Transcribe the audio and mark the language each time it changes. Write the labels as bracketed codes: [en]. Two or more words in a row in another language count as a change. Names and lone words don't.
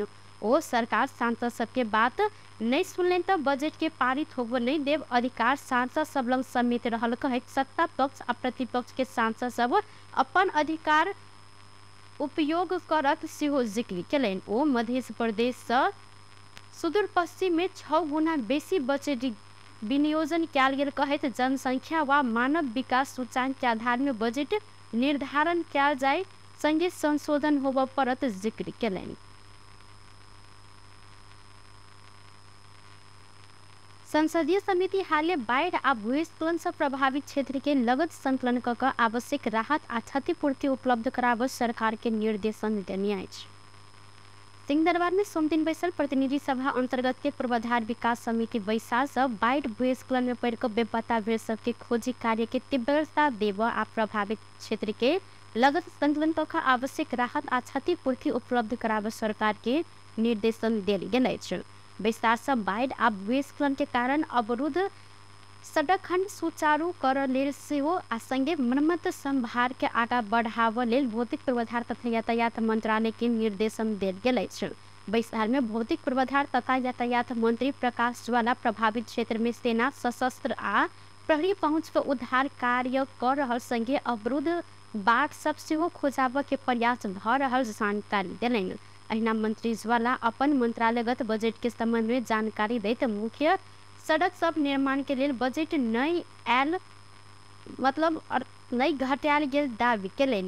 [mai] ओ सरकार सांसद सब के बात नहीं सुनलन तो बजट के पारित होबे नहीं देव अधिकार सांसद सब लंग समेत रहल कहत सत्ता पक्ष आ प्रतिपक्ष के सांसद सब अपन अधिकार उपयोग करत सेहो जिक्र केलनि। ओ मध्य प्रदेश से सुदूर पश्चिम में 6 गुना बेसी बजट विनियोजन कयल गेल कहत जनसंख्या व मानव विकास सूचांक के आधार में बजट निर्धारण कयल जाय संगे संशोधन होबे परत जिक्र केलनि। संसदीय समिति हाल बाढ़ आ भूस्खलन से प्रभावित क्षेत्र के लगत संकलन क आवश्यक राहत आ क्षतिपूर्ति उपलब्ध कराबय सरकार के निर्देशन देने अछि। सिंहदरबार में सोमदिन बैसल प्रतिनिधि सभा अंतर्गत के पूर्वाधार विकास समिति बैसार से बाढ़ भूस्खलन में पड़ कर बेपता भेल सबके खोजी कार्य के तीव्रता देव आ प्रभावित क्षेत्र के लगत संकलन क आवश्यक राहत आ क्षतिपूर्ति उपलब्ध कराबय सरकार के निर्देशन देल गेल अछि। विस्तार से बाढ़ आ भूस्खलन के कारण अवरुद्ध सड़क खंड सुचारू कर लेल सेहो आ संगे मरम्मत संभार के आगा बढ़ाव लेल भौतिक पूर्वाधार तथा यातायात मंत्रालय के निर्देशन देल गेल अछि। बैसार में भौतिक पूर्वाधार तथा यातायात मंत्री प्रकाश ज्वाला प्रभावित क्षेत्र में सेना सशस्त्र आ प्रहरी पहुंच पर उद्धार कार्य कर रहल संगे अवरुद्ध बाट सब सेहो खोजाब के प्रयास भ रहल जानकारी देलनि। अहिना मंत्री ज्वाला अपन मंत्रालयगत बजट के संबंध में जानकारी दैत मुख्य सड़क सब निर्माण के लिए बजट नहीं आयल मतलब नहीं घटायल गेल दावी केलनि।